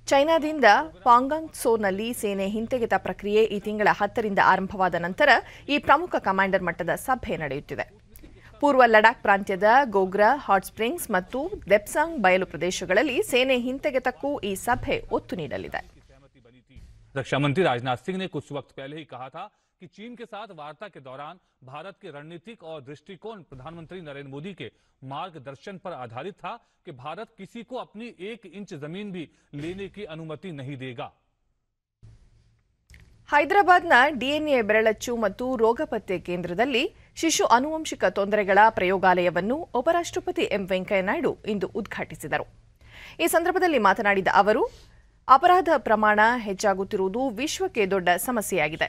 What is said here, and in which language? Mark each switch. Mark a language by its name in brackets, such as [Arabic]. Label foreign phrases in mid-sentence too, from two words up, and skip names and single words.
[Kannada] ಚೈನಾದಿಂದ ಪಾಂಗಾಂಗ್ ತ್ಸೋನಲ್ಲಿ ಸೇನೆ ಹಿಂತೆಗೆತ ಪ್ರಕ್ರಿಯೆ ಈ ತಿಂಗಳ 10ರಿಂದ ಆರಂಭವಾದ ನಂತರ ಈ ಪ್ರಮುಖ ಕಮಾಂಡರ್ ಮಟ್ಟದ ಸಭೆ ನಡೆಯುತ್ತಿದೆ. ಪೂರ್ವ ಲಡಾಖ್ ಪ್ರಾಂತ್ಯದ ಗೋಗ್ರಾ, ಹಾಟ್ ಸ್ಪ್ರಿಂಗ್ಸ್ ಮತ್ತು ದೆಪ್ಸಾಂಗ್ ಬಯಲು ಪ್ರದೇಶಗಳಲ್ಲಿ ಸೇನೆ ಹಿಂತೆಗೆತಕ್ಕೂ ಈ ಸಭೆ ಒತ್ತು ನೀಡಲಿದೆ. [Hindi] रक्षा मंत्री राजनाथ सिंह ने कुछ वक्त पहले ही कहा था कि चीन के साथ वार्ता के दौरान भारत के रणनीतिक और दृष्टिकोण प्रधानमंत्री नरेंद्र मोदी के मार्गदर्शन पर आधारित था कि भारत किसी को अपनी 1 इंच जमीन भी लेने की अनुमति नहीं देगा. [Kannada] ಹೈದರಾಬಾದ್ನ ಡಿಎನ್ಎ ಬೆರಳಚ್ಚು ಮತ್ತು ರೋಗ ಪತ್ತೆ ಕೇಂದ್ರದಲ್ಲಿ ಶಿಶು ಆನುವಂಶಿಕ ತೊಂದರೆಗಳ ಪ್ರಯೋಗಾಲಯವನ್ನು ಉಪರಾಷ್ಟ್ರಪತಿ ಎಂ ವೆಂಕಯ್ಯನಾಯ್ಡು ಇಂದು ಉದ್ಘಾಟಿಸಿದರು. ಈ ಸಂದರ್ಭದಲ್ಲಿ ಮಾತನಾಡಿದ ಅವರು, ಅಪರಾಧ ಪ್ರಮಾಣ ಹೆಚ್ಚಾಗುತ್ತಿರುವುದು ವಿಶ್ವಕ್ಕೆ ದೊಡ್ಡ ಸಮಸ್ಯೆಯಾಗಿದೆ.